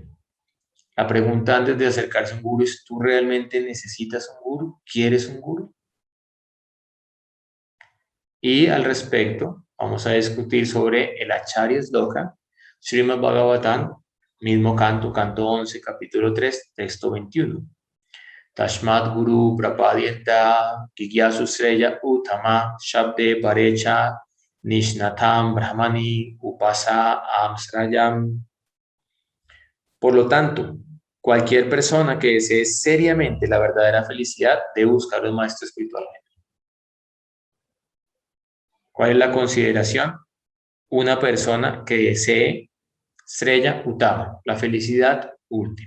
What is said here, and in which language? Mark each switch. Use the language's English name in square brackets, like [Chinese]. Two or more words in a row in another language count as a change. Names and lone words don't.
[Spanish] La pregunta antes de acercarse a un guru es, ¿tú realmente necesitas un guru? ¿Quieres un guru? Y al respecto, vamos a discutir sobre el Acharya Sloka, Srimad Bhagavatam, mismo canto, canto 11, capítulo 3, texto 21. [Sanskrit] Tashmat Guru Prapadyenta Gigyasu Sreya Uttama Shabde Parecha Nishnatam Brahmani Upasa Amsrayam. [Spanish] Por lo tanto, cualquier persona que desee seriamente la verdadera felicidad debe buscar un maestro espiritual. ¿Cuál es la consideración? Una persona que desee [Sanskrit] Sreya Uttama, [Spanish] la felicidad última.